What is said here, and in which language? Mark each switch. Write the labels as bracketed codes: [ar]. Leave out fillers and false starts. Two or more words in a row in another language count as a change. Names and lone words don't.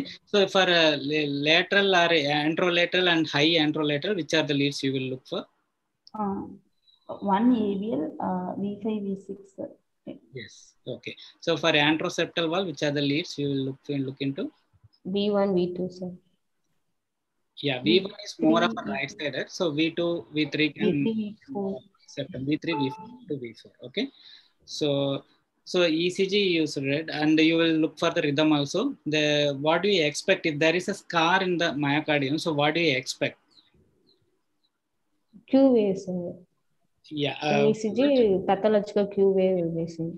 [en] So for lateral or anterolateral and high anterolateral, which are the leads you will look for? One AVL, V5, V6. Yes. Okay. So for anteroseptal valve, which are the leads you will look into? V1, V2, sir. Yeah, V1 is more of a right sided. So V2, V3 can V3, V4. V3, V4 to V4. Okay. So ECG you read, and you will look for the rhythm also. What do you expect if there is a scar in the myocardium? So what do you expect? Q wave, sir. Yeah. ECG pathological Q wave will be seen.